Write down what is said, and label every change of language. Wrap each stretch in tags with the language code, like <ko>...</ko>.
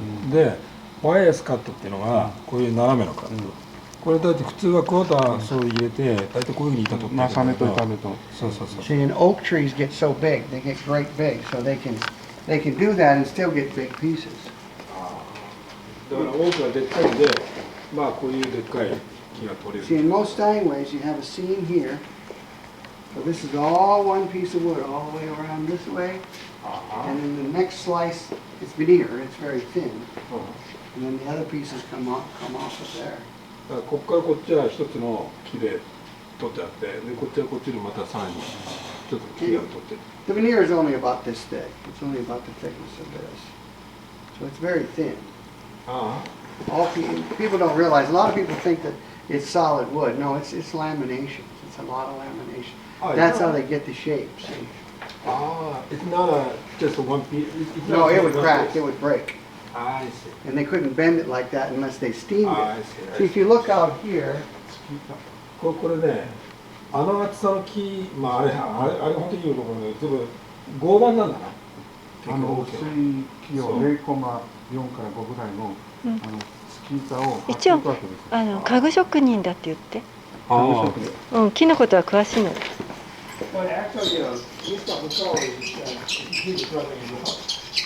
<ja>で、バイアスカットっていうのがこういう斜めのカット。これだって普通はクォーターそう入れて、大体こういうふうに板取ってるんだけど。重ねと板目と。そうそうそう。</ja> <en>See, and oak trees get so big, they get great big, so they can do that and still get big pieces.</en> <ja>だから多くはでっかいんで、まあこういうでっかい木が取れ</ja> <en>See,</en> <ja>る。</ja> <en>in most Steinways, you have a seam here. So this is all one piece of wood all the way around this way. And then the next slice is veneer, it's very thin. And then the other pieces come off of there.</en> <ja>だからここからこっちは一つの木で取ってあって、でこっちはこっちでまたさらにちょっと木が取ってる。</ja> <en>The veneer is only about this thick. It's only about the thickness of this. So it's very thin. あ All people don't realize. A lot of people think that it's solid wood. No, it's laminations. It's a lot of lamination. That's how they get the shape. See? あ、it's not just one piece. No, it would crack. It would break. I see. And they couldn't bend it like that unless they steamed I it. see. See, if you look out here,</en> <ja>これね、あの厚さの木、まああれ本当にいいところで、全部合板なんだな。薄い木を0.4から5ぐらいのスキー板を一応家具職人だって言って。木のことは詳しいの。</ja> <en>but actually, Mr. Hussain he's running in the house.</en>